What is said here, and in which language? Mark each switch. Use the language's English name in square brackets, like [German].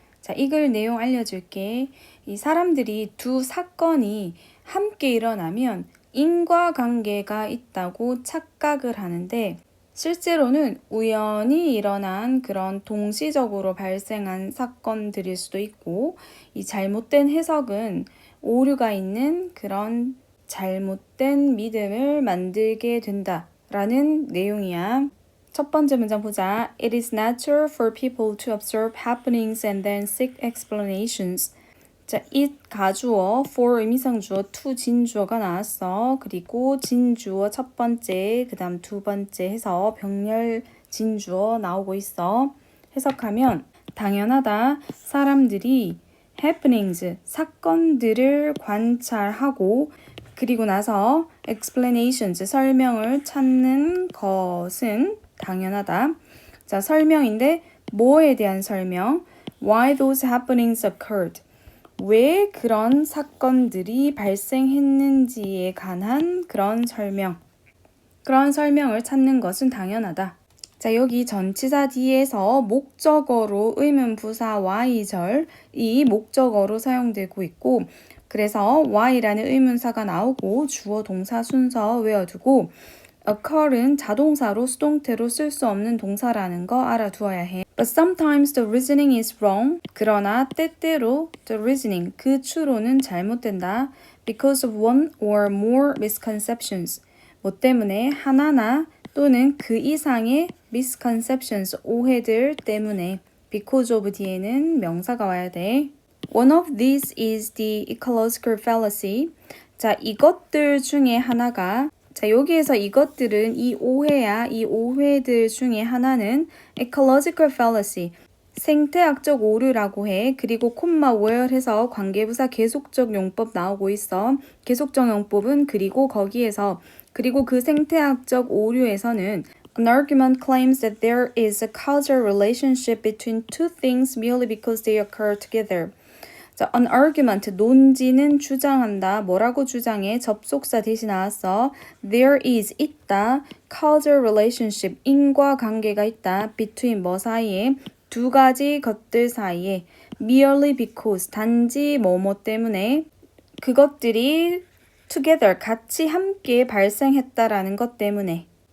[Korean] 자, 이 글 내용 알려줄게. 이 사람들이 두 사건이 함께 일어나면 인과관계가 있다고 착각을 하는데 실제로는 우연히 일어난 그런 동시적으로 발생한 사건들일 수도 있고 이 잘못된 해석은 오류가 있는 그런 잘못된 믿음을 만들게 된다. 라는 내용이야. 첫 번째 문장 보자. [English] It is natural for people to observe happenings and then seek explanations. [Korean] 자, it 가주어, for 의미상주어, to 진주어가 나왔어. 그리고 진주어 첫 번째, 그 다음 두 번째 해서 병렬 진주어 나오고 있어. 해석하면 당연하다. 사람들이 happenings, 사건들을 관찰하고 그리고 나서 explanations, 설명을 찾는 것은 당연하다. 자, 설명인데 뭐에 대한 설명? [English] Why those happenings occurred. [Korean] 왜 그런 사건들이 발생했는지에 관한 그런 설명. 그런 설명을 찾는 것은 당연하다. 자, 여기 전치사 뒤에서 목적어로 의문부사 Y절이 목적어로 사용되고 있고 그래서 Y라는 의문사가 나오고 주어 동사 순서 외워두고 occur은 자동사로 수동태로 쓸 수 없는 동사라는 거 알아두어야 해. [English] But sometimes the reasoning is wrong. [Korean] 그러나 때때로 the reasoning, 그 추론은 잘못된다. [English] Because of one or more misconceptions. [Korean] 뭐 때문에 하나나 또는 그 이상의 misconceptions, 오해들 때문에 [English] because of [Korean] 뒤에는 명사가 와야 돼. [English] One of these is the ecological fallacy. [Korean] 자, 이것들 중에 하나가 자, 여기에서 이것들은 이 오해야. 이 오해들 중에 하나는 ecological fallacy. 생태학적 오류라고 해. 그리고 콤마 where해서 관계부사 계속적 용법 나오고 있어. 계속적 용법은 그리고 거기에서 그리고 그 생태학적 오류에서는 [English] An argument claims that there is a causal relationship between two things merely because they occur together. [Korean] 자, an argument, 논지는 주장한다. 뭐라고 주장해? 접속사 대신 나왔어. [English] There is, [Korean] 있다. [English] causal relationship, [Korean] 인과관계가 있다. between, 뭐 사이에? 두 가지 것들 사이에. [English] merely because, [Korean] 단지 뭐뭐 때문에. 그것들이 together, 같이 함께 발생했다라는 것 때문에.